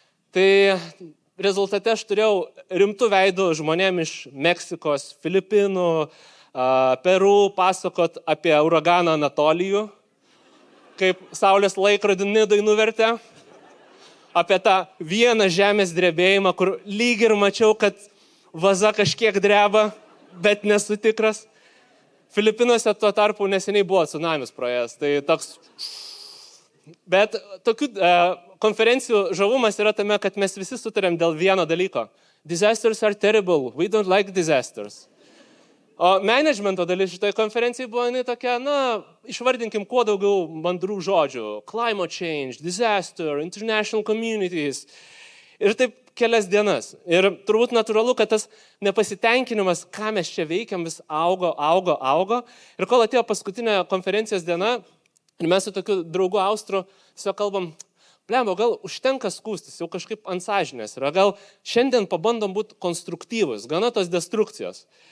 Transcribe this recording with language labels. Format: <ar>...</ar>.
<lt>Tai rezultate aš turėjau rimtų veidų žmonėm iš Meksikos, Filipinų, Peru pasakot apie uraganą Anatolijų, kaip saulės laikrodį Nidoj nuvertė, apie tą vieną žemės drebėjimą, kur lyg ir mačiau, kad vaza kažkiek dreba, bet nesu tikras. Filipinuose tuo tarpu neseniai buvo tsunamis praėjęs, tai toks. Bet tokių konferencijų žavumas yra tame, kad mes visi sutarėm dėl vieno dalyko.</lt> <en>Disasters are terrible, we don't like disasters.</en> <lt>O managemento dalis šitoje konferencijai buvo tokia, išvardinkim kuo daugiau mandrų žodžių.</lt> <en>Climate change, disaster, international communities.</en> <lt>Ir taip kelias dienas. Ir turbūt natūralu, kad tas nepasitenkinimas, ką mes čia veikiam, vis augo. Ir kol atėjo paskutinė konferencijos diena, ir mes su tokiu draugu Austru tiesiog kalbam, blemba, gal užtenka skūstis, jau kažkaip ant sąžinės yra, gal šiandien pabandom būti konstruktyvus, gana tos destrukcijos.</lt>